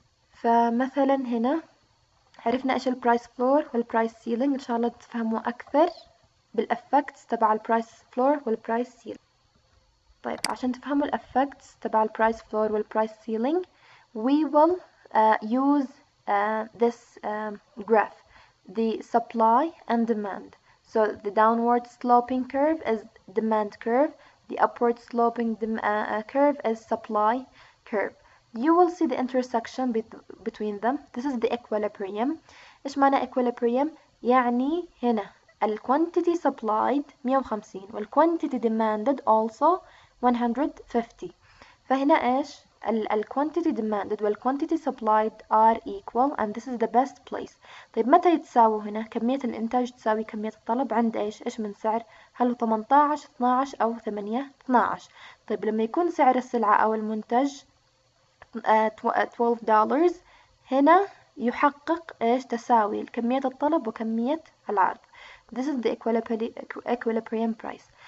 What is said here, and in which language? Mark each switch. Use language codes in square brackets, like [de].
[ar] فمثلا هنا عرفنا ايش البرايس فلور والبرايس سيلينج. ان شاء الله تفهموا اكثر بالافكتس تبع البرايس فلور والبرايس سيلينج. طيب عشان تفهموا الافكتس تبع البرايس فلور والبرايس سيلينج [en] we will use this graph, the supply and demand. So the downward sloping curve is demand curve, the upward sloping curve is supply curve. You will see the intersection between them. This is the equilibrium. [ar] إيش معنى equilibrium؟ يعني هنا ال quantity supplied 150 وال quantity demanded also 150. [en] فهنا إيش ال quantity demanded وال quantity supplied are equal and this is the best place. [ar] طيب متى يتساووا هنا؟ كمية الإنتاج تساوي كمية الطلب عند إيش من سعر؟ هل هو 18 12 أو 8 12؟ طيب لما يكون سعر السلعة أو المنتج $12 هنا يحقق إيش تساوي كمية الطلب وكمية العرض. [en] This is the equilibrium price.